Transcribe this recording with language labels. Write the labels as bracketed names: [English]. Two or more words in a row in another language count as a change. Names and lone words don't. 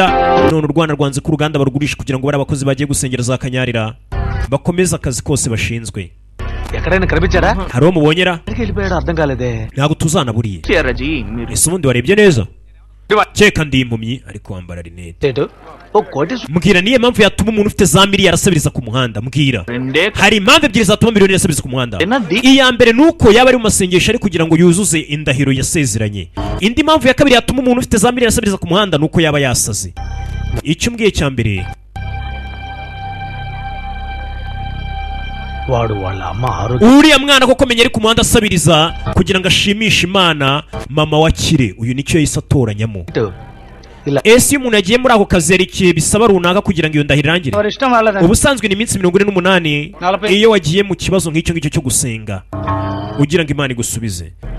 [Kinyarwanda] none u Rwanda rwanze ko uruganda barugurisha kugira ngo bari abakozi bagiye gusengera za Kanyarira bakomeze akazi kose bashinzwe. [Telugu] ఎక్కడైనా కనిపించారా? [Kinyarwanda] hari uwo mubonyera? [Telugu] వెళ్ళిపోయాడు అర్థం కాలేదే. [Kinyarwanda] ntabwo tuzanaburiye. ese ubundi warebye neza? keka ndi impumyi ariko wambara rinete. mbwira niyo mpamvu yatuma umuntu ufite za miliyari asabiriza ku muhanda. mbwira. hari impamvu ebyiri zatuma miliyoni asabiriza ku muhanda. iya mbere ni uko yaba ari mu masengesho ari kugira ngo yuzuze indahiro yasezeranye. indi mpamvu ya kabiri yatuma umuntu ufite za miliyari asabiriza ku muhanda ni uko yaba yasaze. icyo mbwiye cya mbere [Telugu] వాడు వాళ్ళ అమ్మ ఆరోగ్యం [Kinyarwanda] uriya mwana koko menya ari ku muhanda asabiriza kugira ngo ashimishe Imana mama wa Kire uyu nicyo yahise atoranyamo. Ese iyo umuntu yagiye muri ako kazi yari ikihe bisaba runaka kugira ngo iyo ndahiro irangire? Ubusanzwe ni iminsi 48 iyo wagiye mu kibazo nk'icyo ngicyo cyo gusenga ugira ngo Imana igusubize.